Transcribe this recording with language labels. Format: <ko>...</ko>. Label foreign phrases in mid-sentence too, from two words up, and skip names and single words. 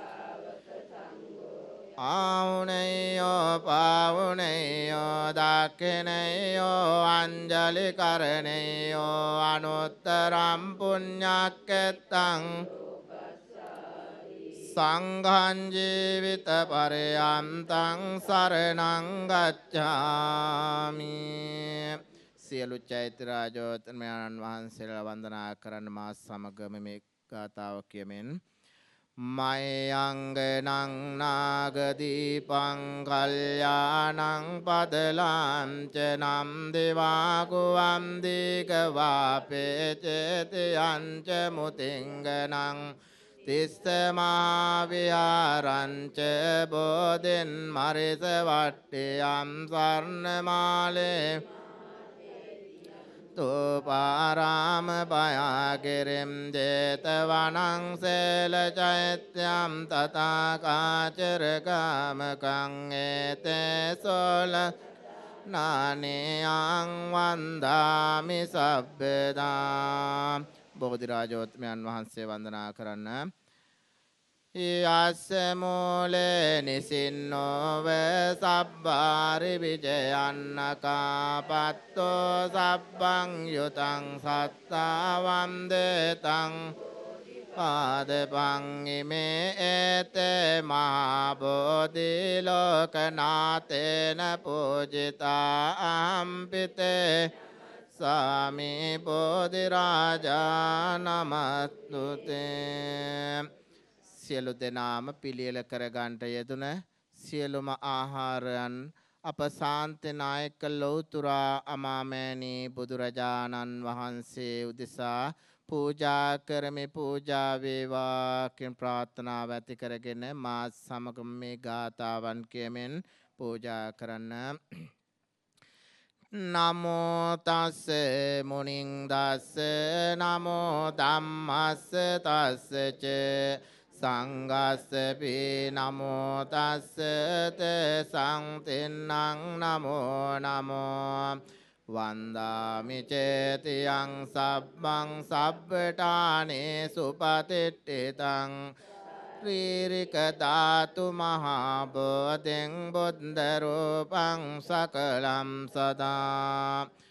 <pi>ආවුනේයෝ පාවුනේයෝ දක්ඛිනේයෝ අංජලි කරණේයෝ අනුත්තරම් පුඤ්ඤක්කෙත්තං සංඝං ජීවිත පරයන්තං සරණං ගච්ඡාමි</pi> <si>සියලු චෛත්‍ය රාජෝත්තමයන්න් වහන්සේලා වන්දනා කරන මා සමගම මේ ගාථාව කියමින්</si> <pi>මයංගනං නාගදීපං කල්යාණං පදලං ච නම් දේවාගුවම් දීගවාපේ චේතයං ච මුතිංගනං තිස්සමා විහාරං ච බෝධින් මරිස වට්ටියම් සර්ණමාලේ තෝපාරාම පයාගිරිම් ජේතවනං සේල චෛත්‍යම් තථාකාචරගාමකං ඒතේ සෝල නානියං වන්දාමි සබ්බදා</pi> <si>බෝධි රාජෝත්තමයන් වහන්සේ වන්දනා කරන්න</si> <pi>යස්ස මූලේ නිසින්නෝව සබ්බාරි විජයන්නකාපත්තෝ සබ්බං යුතං සත්තා වන්දතං පාදපං ඉමේ ඒතේ මහා බෝධි ලෝකනාතේන පූජිතා අම්පිතේ සාමි බෝධි රාජා නමස්තුතේ.</pi> <si>සියලු දෙනාම පිළියෙල කරගන්ට යෙදුන සියලුම ආහාරයන් අප ශාන්ති නායක ලෞතුරා අමාමෑණී බුදුරජාණන් වහන්සේ උදෙසා පූජා කරමි. පූජා වේවා කියන ප්‍රාර්ථනාව ඇති කරගෙන මා සමග මේ ගාථාවන් කියමින් පූජා කරන්න.</si> <pi>නමෝ තස්ස මුනිං දස්ස නමෝ ධම්මස්ස තස්ස ච සංඝස්ස පී නමෝ තස්ස තෙසං තින්නං නමෝ නමෝ වන්දාමි චේතියං සබ්බං සබ්බඨානේ සුපතිට්ඨිතං ත්‍රිරික ධාතු මහා බෝධින් බුද්ධ රූපං සකලං සදා</pi>